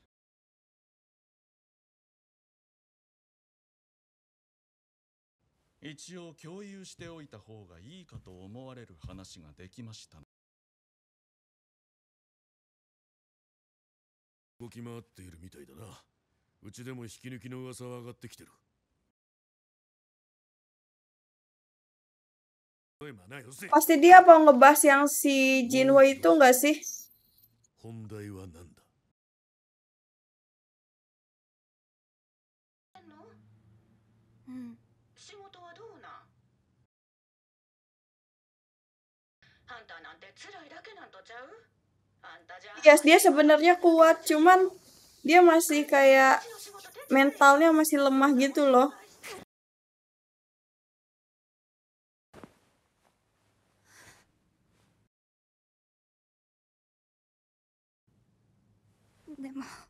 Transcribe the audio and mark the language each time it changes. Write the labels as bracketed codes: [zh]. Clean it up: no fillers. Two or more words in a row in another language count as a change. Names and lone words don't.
[ja] 一応共有しておいた方がいいかと思われる話ができました。動き回っているみたいだな。うちでも引き抜きの噂は上がってきてる。 [id] Pasti dia mau ngebahas yang si Jinwo itu nggak sih? [ja] 本題は何だ。うん。仕事はどうなん？ハンターなんて辛いだけなんとちゃう？あんたじゃ。 [id] Yes, dia sebenarnya kuat, cuman dia masih kayak mentalnya masih lemah gitu loh. [ja] でも